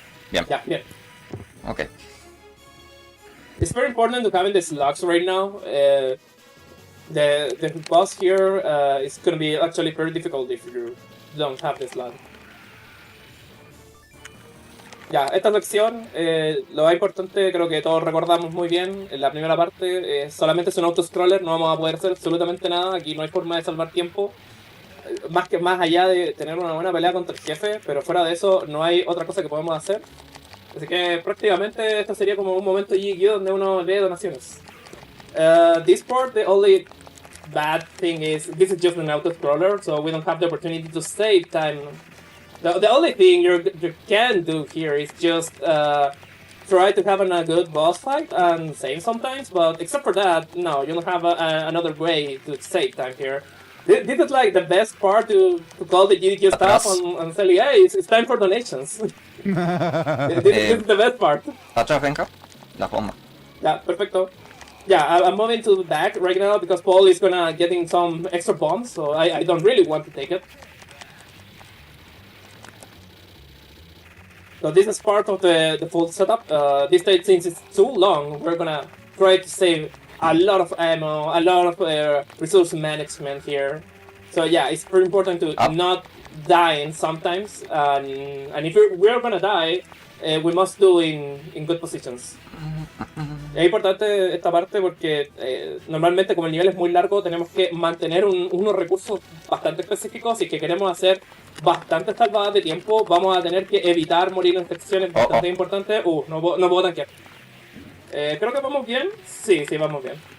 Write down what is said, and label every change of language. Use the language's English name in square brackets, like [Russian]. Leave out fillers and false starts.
[Spanish] Bien. [English] Yeah, yeah. Okay. It's very important to having the slugs right now. The boss here is going to be actually very difficult if you don't have the slug. [Spanish] Ya, esta sección, lo más importante, creo que todos recordamos muy bien, en la primera parte solamente es un autoscroller, no vamos a poder hacer absolutamente nada, aquí no hay forma de salvar tiempo, más allá de tener una buena pelea contra el jefe, pero fuera de eso no hay otra cosa que podemos hacer. Así que prácticamente esto sería como un momento GG donde uno lee donaciones. [English] This part, the only bad thing is this is just an auto-scroller, so we don't have the opportunity to save time. The only thing you can do here is just try to have a good boss fight and save sometimes, but except for that, no, you don't have another way to save time here. This is like the best part to call the GDQ staff and say, hey, it's time for donations. This is the best part. [Spanish] Atrás, venga. La bomba. Yeah, perfecto. [English] Yeah, I'm moving to the back right now because Paul is gonna getting some extra bombs, so I don't really want to take it. So this is part of the full setup. This stage, since it's too long, we're gonna try to save a lot of ammo, a lot of resource management here. So yeah, it's very important to not die sometimes, and if we're gonna die, we must do in good positions. [Spanish] Es importante esta parte porque normalmente como el nivel es muy largo tenemos que mantener unos recursos bastante específicos y que queremos hacer bastantes salvadas de tiempo, vamos a tener que evitar morir en secciones bastante importantes. No puedo tanquear. Creo que vamos bien. Sí, vamos bien.